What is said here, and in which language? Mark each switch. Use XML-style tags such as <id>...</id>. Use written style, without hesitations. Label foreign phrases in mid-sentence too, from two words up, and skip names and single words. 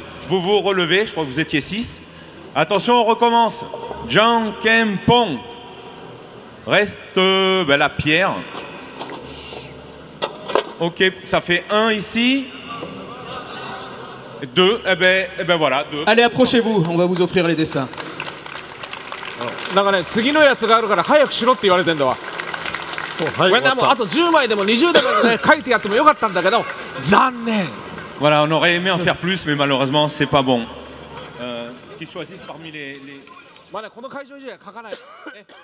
<fr>Vous vous relevez, je crois que vous étiez 6. Attention, on recommence.</fr> <ja>Jang Ken Pong.</ja> <fr>Reste la pierre. Ok, ça fait 1 ici. 2, et ben voilà, 2. Allez, approchez-vous, on va vous offrir les dessins.</fr> <ja>なんかね次のやつがあるから早くしろって言われてんだわ。はい、これねもうあと10枚でも20でもね書いてやってもよかったんだけど残念。</ja> <fr>Voilà, on aurait aimé en faire plus, mais malheureusement, c'est pas bon. Qu'ils choisissent parmi les...</fr> <ja>まあねこの会場以上は書かない。</ja>